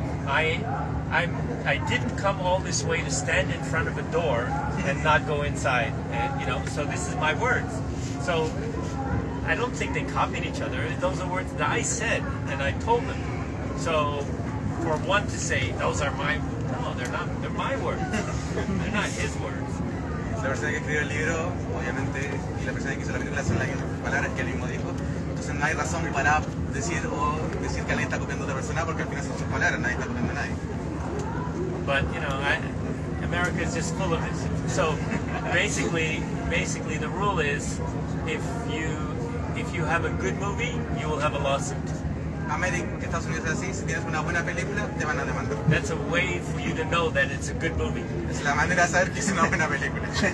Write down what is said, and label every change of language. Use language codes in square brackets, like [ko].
[en] I didn't come all this way to stand in front of a door and not go inside, and, so this is my words. So I don't think they copied each other. Those are words that I said and I told them. So for one to say those are my, no, they're not. They're my words. They're not his words. [es] La persona que escribió el libro, obviamente, y la persona que hizo la película son las mismas palabras que él mismo dijo. Entonces no hay razón para decir que alguien está copiando a otra persona porque al final son sus palabras, nadie está copiando a nadie. [en] But America is just full of this. So basically the rule is if you have a good movie, you will have a lawsuit. [es] Estados Unidos es así, si tienes una buena película, te van a demandar. [en] That's a way for you to know that it's a good movie. [es] Es la manera de saber que es una buena película.